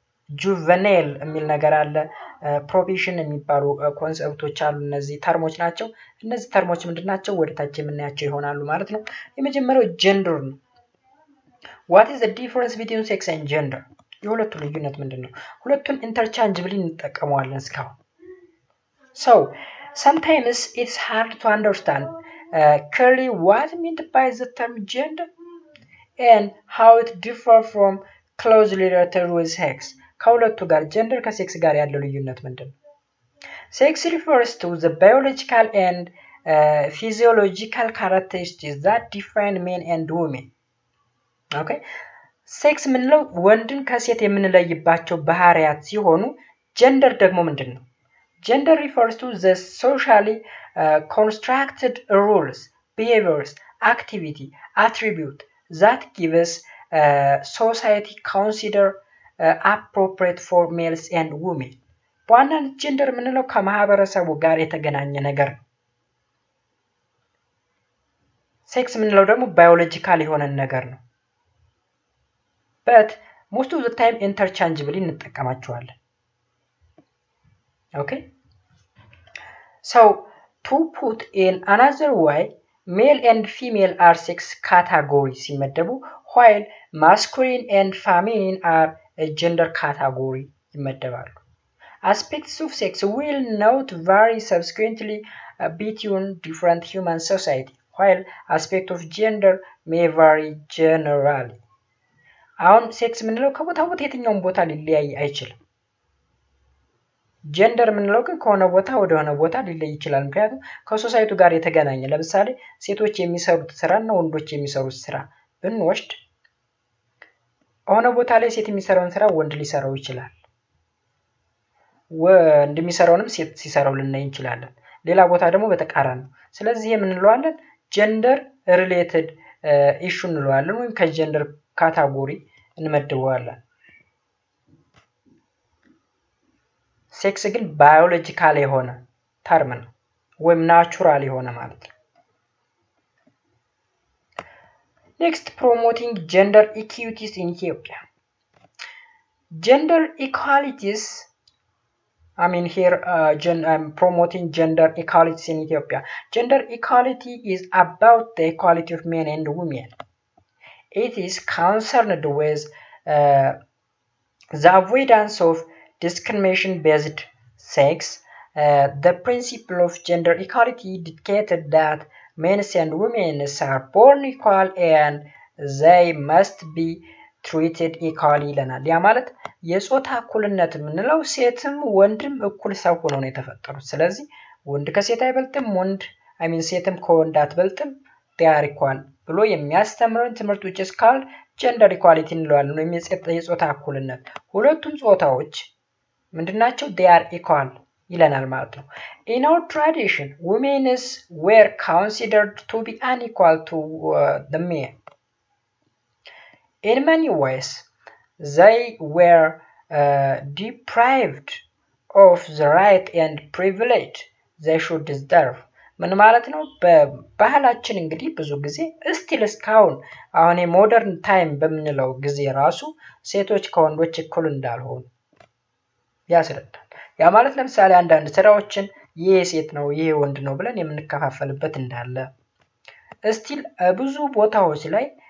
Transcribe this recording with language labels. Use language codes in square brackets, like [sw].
[am] ጁቨኔል የሚል ነገር አለ። ፕሮቢሽን የሚባሉ ኮንሰፕቶች አሉ። እነዚህ ተርሞች ናቸው። እነዚህ ተርሞች ምንድን ናቸው? ወደታች የምናያቸው ይሆናሉ ማለት ነው። የመጀመሪያው ጀንደር ነው። [en] ዋት ኢዝ ዘ ዲፈረንስ ቢትዊን ሴክስ ኤንድ ጀንደር? [am] የሁለቱ ልዩነት ምንድን ነው? ሁለቱን ኢንተርቻንጅብሊ እንጠቀመዋለን እስካሁን። [en] sometimes it's hard to understand clearly what meant by the term gender and how it differs from closely related with sex. [am] ከሁለቱ ጋር ጀንደር ከሴክስ ጋር ያለው ልዩነት ምንድን ነው? [en] ሴክስ refers to the biological and physiological characteristics that define men and women. Okay? [am] ሴክስ ምንለው ወንድን ከሴት የምንለይባቸው ባህሪያት ሲሆኑ ጀንደር ደግሞ ምንድን ነው? [en] Gender refers to the socially constructed rules, behaviors, activity, attribute that gives society consider appropriate for males and women. [am] በዋናነት ጀንደር የምንለው ከማህበረሰቡ ጋር የተገናኘ ነገር ነው። ሴክስ የምንለው ደግሞ ባዮሎጂካል የሆነ ነገር ነው። [en] but most of the time interchangeably [am] እንጠቀማቸዋለን። [en] Okay, so to put in another way, male and female are sex categories [am] ሲመደቡ [en] while masculine and feminine are a gender category [am] ይመደባሉ። [en] Aspects of sex will not vary subsequently between different human society, while aspects of gender may vary generally. [am] አሁን ሴክስ የምንለው ከቦታ ቦታ የትኛውን ቦታ ሊለያይ አይችልም። ጀንደር የምንለው ግን ከሆነ ቦታ ወደ ሆነ ቦታ ሊለይ ይችላል። ምክንያቱም ከሶሳይቱ ጋር የተገናኘ ለምሳሌ ሴቶች የሚሰሩት ስራ እና ወንዶች የሚሰሩት ስራ ብንወስድ ሆነ ቦታ ላይ ሴት የሚሰራውን ስራ ወንድ ሊሰራው ይችላል። ወንድ የሚሰራውንም ሴት ሲሰራው ልናይ እንችላለን። ሌላ ቦታ ደግሞ በተቃራኒ ነው። ስለዚህ የምንለዋለን ጀንደር ሪሌትድ ኢሹ እንለዋለን ወይም ከጀንደር ካታጎሪ እንመድበዋለን። ሴክስ ግን ባዮሎጂካል የሆነ ተርም ነው ወይም ናቹራል የሆነ ማለት ነው። [en] Next, promoting gender equities in Ethiopia. Gender equalities, I'm promoting gender equalities in Ethiopia. Gender equality is about the equality of men and women. It is concerned with the avoidance of discrimination-based sex. The principle of gender equality dictated that men and women are born equal and they must be treated equally [am] ይለናል። ያ ማለት የጾታ እኩልነት የምንለው ሴትም ወንድም እኩል ሰው ሆነው ነው የተፈጠሩት። ስለዚህ ወንድ ከሴት አይበልጥም፣ ሴትም ከወንድ አትበልጥም፣ [en] they are equal [am] ብሎ የሚያስተምረን ትምህርት [en] which is called gender equality [am] እንለዋለን ወይም የጾታ እኩልነት። ሁለቱም ጾታዎች ምንድናቸው? [en] they are equal [am] ይለናል ማለት ነው። [en] In our tradition, women were considered to be unequal to the men. In many ways, they were deprived of the right and privilege they should deserve. [am] ምን ማለት ነው? በባህላችን እንግዲህ ብዙ ጊዜ እስቲል እስካሁን አሁን የሞደርን ታይም በምንለው ጊዜ ራሱ ሴቶች ከወንዶች እኩል እንዳልሆኑ ያስረዳል። ያ ማለት ለምሳሌ አንዳንድ ስራዎችን ይሄ ሴት ነው ይሄ ወንድ ነው ብለን የምንከፋፈልበት እንዳለ እስቲል ብዙ ቦታዎች ላይ